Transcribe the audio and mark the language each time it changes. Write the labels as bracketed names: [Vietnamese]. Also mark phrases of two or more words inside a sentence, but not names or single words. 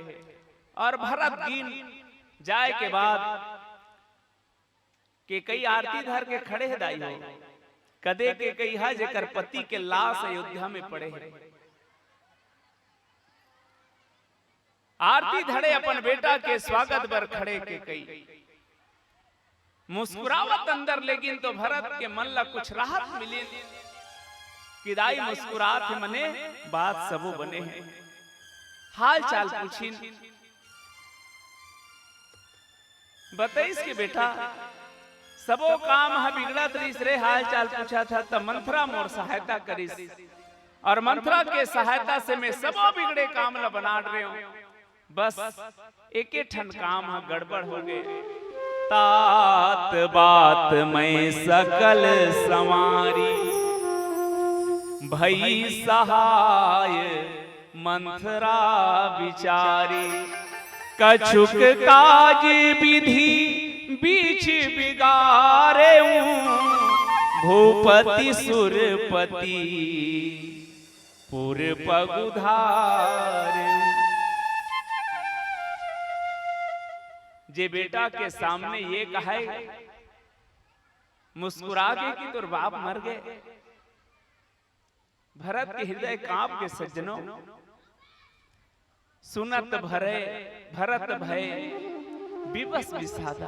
[Chhattisgarhi] और भरत गिन जाए के बाद के कई आरती धर के खड़े है दाई हो, कदे के कई हा जेकर पति के लाश अयोध्या में पड़े है। आरती धड़े अपन बेटा के स्वागत बर खड़े के कई मुस्कुरावत अंदर, लेकिन तो भरत के मन ला कुछ राहत मिली कि दाई मुस्कुरात है मने बात सबो बने हैं। हाल चाल पूछी बताइस के बेटा सबो काम हा बिगड़त रहीस रे, हाल चाल पूछा था तब मंथरा मोर सहायता करिस और मंथरा के सहायता से मैं सबो बिगड़े काम ला बना रहे हूं। बस एक ठन काम हा गड़बड़ हो गए। [Awadhi] तात बात मैं सकल संवारी भई सहाय मंथरा विचारी, कछुक काज विधि बीच बिगारे भूपति सुरपति पुर पगुधारे। [Chhattisgarhi] जे बेटा के सामने ये कहे मुस्कुरा के कि तोर बाप मर गए, भरत के हृदय कांप के सज्जनों [Awadhi] सुनत भरे भरत भय विवश विषादा।